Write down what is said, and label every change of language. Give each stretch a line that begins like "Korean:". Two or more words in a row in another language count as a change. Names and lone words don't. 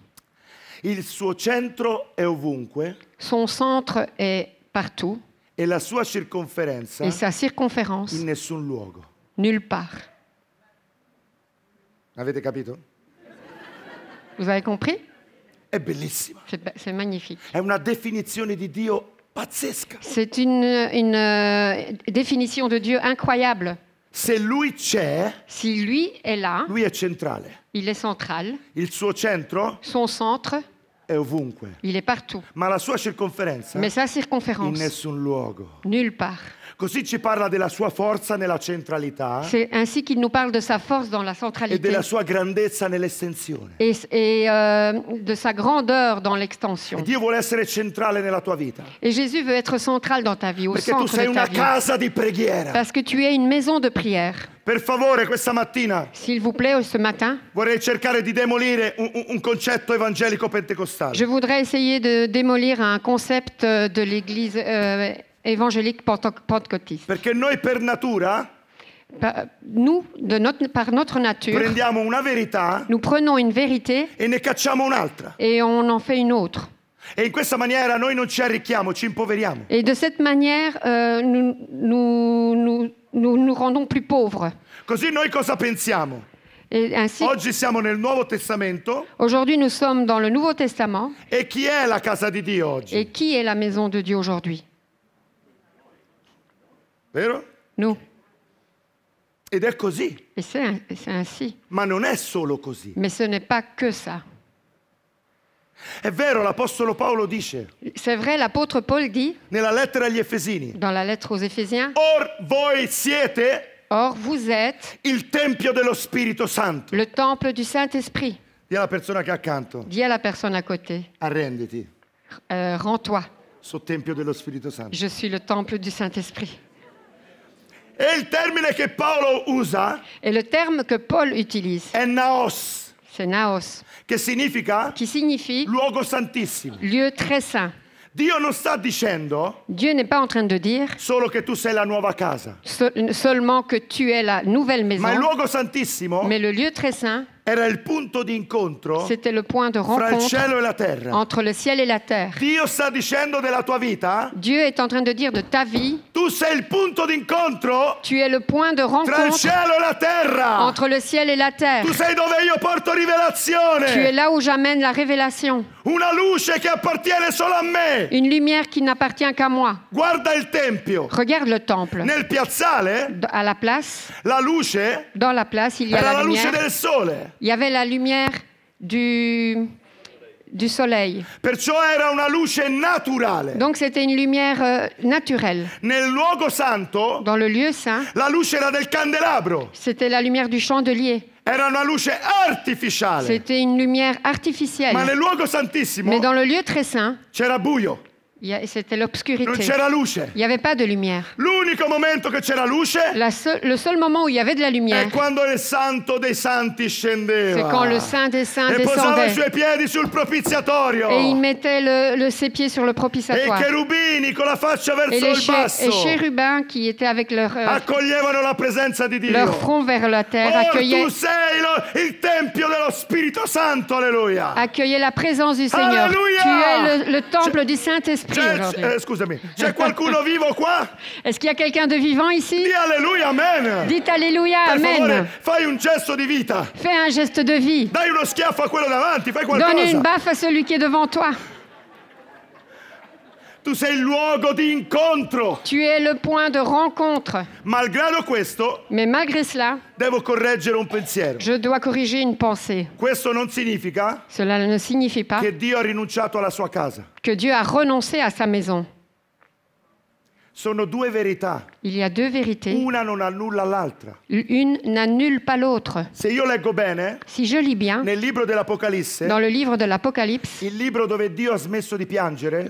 Italian: il suo centro è ovunque
French: Son centre est partout
Italian: e la sua circonferenza
French: et sa circonférence
Italian: in nessun luogo.
French: nulle part.
Italian: Avete capito?
French: Vous avez compris?
Italian: È bellissima.
French: C'est magnifique.
Italian: È una definizione di Dio pazzesca.
French: C'est une définition de Dieu incroyable.
Italian: Se lui c'è,
French: Si lui est là,
Italian: lui è centrale.
French: il est central.
Italian: Il suo centro
French: Son centre,
Italian: è ovunque,
French: il est partout.
Italian: ma la sua circonferenza
French: Mais sa
Italian: in
French: circonférence,
Italian: nessun luogo.
French: nulle part.
Italian: Così ci parla della sua forza nella centralità
French: C'est ainsi qu'il nous parle de sa force dans la
Italian: e
French: centralité
Italian: della sua grandezza nell'estensione.
French: et de sa grandeur dans l'extension.
Italian: Dio vuole essere centrale nella tua vita,
French: Et Jésus veut être central dans ta vie, au
Italian: perché tu
French: centre
Italian: sei
French: de ta
Italian: una
French: vie.
Italian: casa di preghiera.
French: Parce que tu es une maison de prière.
Italian: Per favore, questa mattina
French: S'il vous plaît, ce matin,
Italian: vorrei cercare di demolire un concetto evangelico pentecostale.
French: je voudrais essayer de démolir un concept de l'Église évangélique pentecôtiste.
Italian: Perché noi per natura
French: Nous, par notre nature,
Italian: prendiamo una verità
French: nous prenons une vérité
Italian: e ne cacciamo un'altra.
French: et on en fait une autre.
Italian: E in questa maniera noi non ci arricchiamo, ci impoveriamo.
French: Et de cette manière, nous rendons plus pauvres.
Italian: Così noi cosa pensiamo?
French: Et ainsi,
Italian: Oggi siamo nel Nuovo Testamento
French: aujourd'hui, nous sommes dans le Nouveau Testament.
Italian: e chi è la casa di Dio oggi?
French: Et qui est la maison de Dieu aujourd'hui?
Italian: Vero?
French: Nous.
Italian: Ed è così,
French: Et c'est ainsi.
Italian: ma non è solo così.
French: Mais ce n'est pas que ça.
Italian: È vero, l'Apostolo Paolo dice
French: C'est vrai, l'apôtre Paul dit,
Italian: nella lettera agli Efesini,
French: dans la lettre aux Éphésiens,
Italian: or voi siete
French: or vous êtes
Italian: il Tempio dello Spirito Santo.
French: le temple du Saint-Esprit.
Italian: Dì alla persona che è accanto,
French: Dis à la personne à côté,
Italian: arrenditi,
French: rends-toi,
Italian: sul Tempio dello Spirito Santo.
French: je suis le temple du Saint-Esprit.
Italian: E il termine che Paolo usa
French: Et le terme que Paul utilise,
Italian: è naos,
French: c'est naos,
Italian: che significa
French: qui signifie
Italian: luogo santissimo.
French: lieu très saint.
Italian: Dio non sta dicendo
French: Dieu n'est pas en train de dire
Italian: solo che tu sei la nuova casa,
French: seulement que tu es la nouvelle
Italian: ma il
French: maison,
Italian: luogo santissimo
French: mais le lieu très saint,
Italian: era il punto di incontro
French: c'était le point de
Italian: fra il
French: rencontre
Italian: cielo e la terra.
French: entre le ciel et la terre.
Italian: Dio sta dicendo della tua vita,
French: Dieu est en train de dire de ta vie,
Italian: tu sei il punto di incontro
French: tu es le point de
Italian: tra il
French: rencontre
Italian: cielo e la terra.
French: entre le ciel et la terre.
Italian: Tu sei dove io porto
French: Tu es
Italian: rivelazione,
French: là où j'amène la révélation.
Italian: una luce che appartiene solo a me.
French: Une lumière qui n'appartient qu'à moi.
Italian: Guarda il tempio.
French: Regarde le temple.
Italian: Nel piazzale
French: À la place,
Italian: la luce
French: dans la place, il y a
Italian: era
French: la
Italian: la luce
French: lumière.
Italian: del sole,
French: Il y avait la lumière du soleil.
Italian: perciò era una luce naturale.
French: Donc c'était une lumière naturelle.
Italian: Nel luogo santo
French: Dans le lieu saint,
Italian: la luce era del candelabro,
French: c'était la lumière du chandelier.
Italian: era una luce artificiale.
French: C'était une lumière artificielle.
Italian: Ma nel luogo santissimo
French: Mais dans le lieu très saint,
Italian: c'era buio,
French: c'était
Italian: non
French: l'obscurité.
Italian: c'era luce.
French: Il n'y avait pas de lumière.
Italian: L'unico momento che c'era luce
French: Le seul moment où il y avait de la lumière,
Italian: è quando il santo dei santi scendeva
French: c'est quand le Saint des Saints
Italian: e posava i
French: descendait.
Italian: suoi piedi sul propiziatorio.
French: Et il mettait ses pieds sur le
Italian: E i
French: propitiatoire.
Italian: cherubini con la faccia
French: Et
Italian: verso
French: les
Italian: il basso
French: chérubins qui étaient avec
Italian: accoglievano la presenza di Dio.
French: leur front vers la terre
Italian: Tu sei il tempio dello Spirito Santo, alleluia.
French: accueillaient la présence du Seigneur. Alléluia. Tu es le temple du Saint-Esprit aujourd'hui.
Italian: Scusami, c'è qualcuno vivo qua?
French: Est-ce qu'il y a quelqu'un de vivant ici?
Italian: Di alleluia, amen.
French: Dites Alléluia,
Italian: Per favore,
French: Amen.
Italian: fai un gesto di vita.
French: Fais un geste de vie.
Italian: Dai uno schiaffo a quello davanti, fai
French: Donne
Italian: qualcosa.
French: une baffe à celui qui est devant toi.
Italian: Tu sei il luogo di incontro.
French: Tu es le point de rencontre.
Italian: Malgrado questo,
French: Mais malgré cela,
Italian: devo correggere un pensiero.
French: je dois corriger une pensée.
Italian: Questo non significa
French: Cela ne signifie pas
Italian: che Dio ha rinunciato alla sua casa.
French: que Dieu a renoncé à sa maison.
Italian: Sono due verità.
French: Il y a deux vérités.
Italian: Una non annulla l'altra.
French: Une n'annule pas l'autre.
Italian: Se io leggo bene,
French: Si je lis bien,
Italian: nel libro dell'Apocalisse,
French: dans le livre de l'Apocalypse,
Italian: il libro dove Dio ha smesso di piangere,